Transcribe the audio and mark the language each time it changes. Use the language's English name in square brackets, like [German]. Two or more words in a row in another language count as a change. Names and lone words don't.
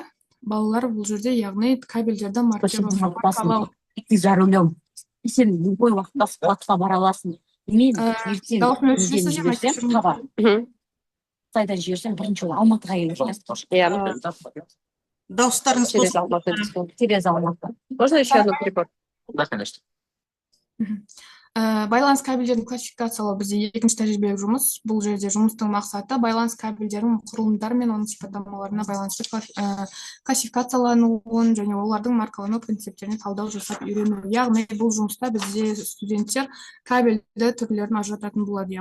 [Kazakh] Балалар бұл жерде, яғни кабельдерді маркалау. [Russian] За рулем. [Kazakh] Сен любой уақытта складқа бара аласың. Дауысын өшіресіз же Қытайдан жіберсең бірінші ол Алматыға келеді. Дауыстарыңыз қосылып. [Russian] Через Алматы. Можно еще одну прибор? Да, конечно. [Kazakh] Байланыс кабельдерін классификациялау бізде екінші тәжірибелік жұмыс. Бұл жерде жұмыстың мақсаты байланыс кабельдерінің құрылымдары мен оның сипаттамаларына байланысты классификациялануын және олардың маркалану принциптеріне талдау жасап үйрену. Яғни бұл жұмыста бізде студенттер кабельді түрлерін ажырататын болады.